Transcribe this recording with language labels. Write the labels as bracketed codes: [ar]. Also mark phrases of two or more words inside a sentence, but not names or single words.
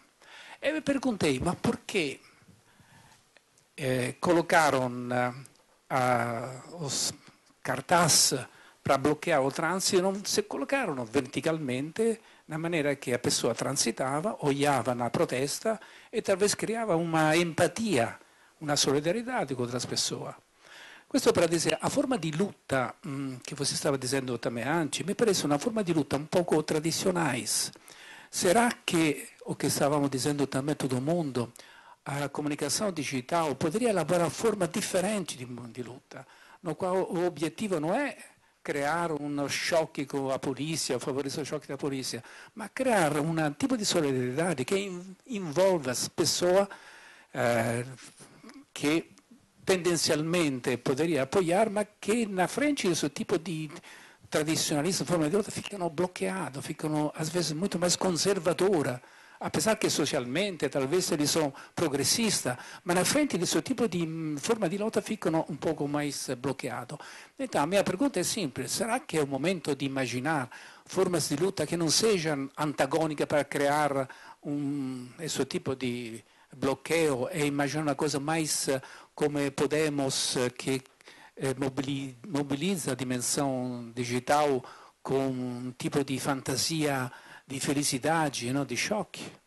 [pt] E me perguntei, mas por que colocaram os cartazes para bloquear o trânsito e não se colocaram verticalmente, na maneira que a pessoa transitava, olhava na protesta e talvez criava uma empatia, uma solidariedade com outras pessoas. [it] Questo per dire, a forma di luta che você stava dicendo [pt] também antes, [it] mi parece una forma di luta un poco tradizionais. [pt] Será que o que [it] stavamo dicendo [pt] também todo mundo, a comunicação digital poderia elaborar formas [it] differenti di luta, [pt] no qual o [it] obiettivo non è creare uno choque con la polizia, favorire [pt] o choque da [it] polizia, ma creare un tipo di solidarietà che involva [pt] as pessoas [it] che tendenzialmente [pt] poderia apoiar, [it] ma che [pt] na frente desse tipo di tradicionalismo, forma di luta, ficano bloqueados, ficano às vezes muito mais conservadoras, apesar que socialmente talvez eles são progressistas, mas na frente desse tipo de forma [it] di lotta [pt] ficano [it] un poco [pt] mais bloqueados. Então, a minha pergunta é simples: será que é o momento de imaginar formas de luta que não sejam antagônicas para criar esse tipo de bloqueio e imaginar uma coisa mais como Podemos, que mobiliza a dimensão digital com um tipo de fantasia de felicidade, não, de choque?